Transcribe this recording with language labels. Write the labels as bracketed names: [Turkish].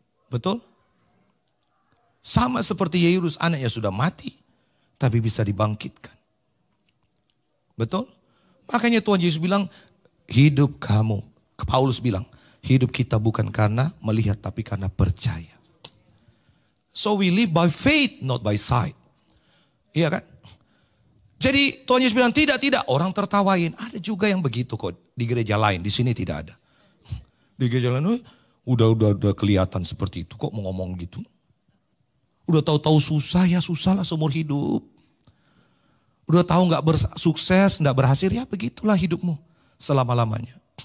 [Indonesian] Betul? Sama seperti Yairus, anaknya sudah mati. tapi bisa dibangkitkan. Betul? Makanya Tuhan Yesus bilang, hidup kamu, Paulus bilang, hidup kita bukan karena melihat tapi karena percaya. [English] So we live by faith, not by sight. [Indonesian] Iya kan? Jadi Tuhan Yesus bilang, tidak, orang tertawain. Ada juga yang begitu kok di gereja lain, di sini tidak ada. Di gereja lain, udah kelihatan seperti itu, kok mau ngomong gitu. Udah tahu-tahu susah, ya susah lah seumur hidup. Udah tahu gak sukses, gak berhasil, ya begitulah hidupmu selama-lamanya.